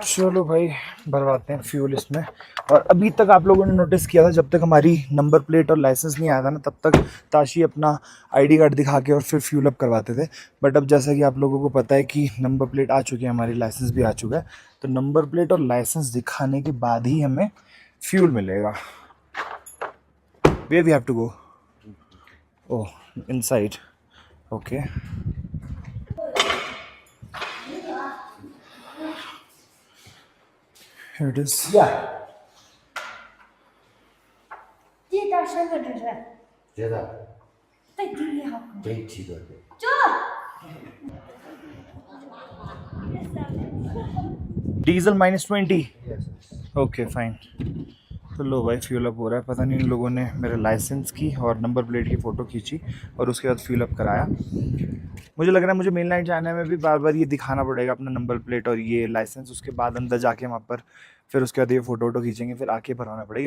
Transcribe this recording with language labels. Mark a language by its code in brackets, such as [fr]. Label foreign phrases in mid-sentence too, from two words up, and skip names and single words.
[hi] चलो भाई भरवाते हैं फ्यूल इसमें। और अभी तक आप लोगों ने नोटिस किया था, जब तक हमारी नंबर प्लेट और लाइसेंस नहीं आया था ना, तब तक ताशी अपना [en] ID card [hi] दिखा के और फिर [en] fuel up [hi] करवाते थे। बट अब जैसा कि आप लोगों को पता है कि [en] number plate [hi] आ चुकी है, हमारी लाइसेंस भी आ चुका है, तो [en] number plate [hi] और लाइसेंस दिखाने के बाद ही हमें फ्यूल मिलेगा। [en] Where we have to go? Oh, inside. ओके, here it is. Yeah. [zh] 这到3个这是，觉得再低也好。这几个这。 [hi] डीजल -20। [en] okay fine. [hi] तो लो भाई [en] fuel up [hi] हो रहा है। पता नहीं इन लोगों ने मेरे लाइसेंस की और [en] number plate [hi] की फ़ोटो खींची और उसके बाद [en] fuel up [hi] कराया। मुझे लग रहा है मुझे मेनलैंड चाइना में भी बार बार ये दिखाना पड़ेगा अपना [en] number plate [hi] और ये लाइसेंस, उसके बाद अंदर जाके वहाँ पर फिर उसके बाद ये फ़ोटो खींचेंगे, फिर आके भरवाना पड़ेगा।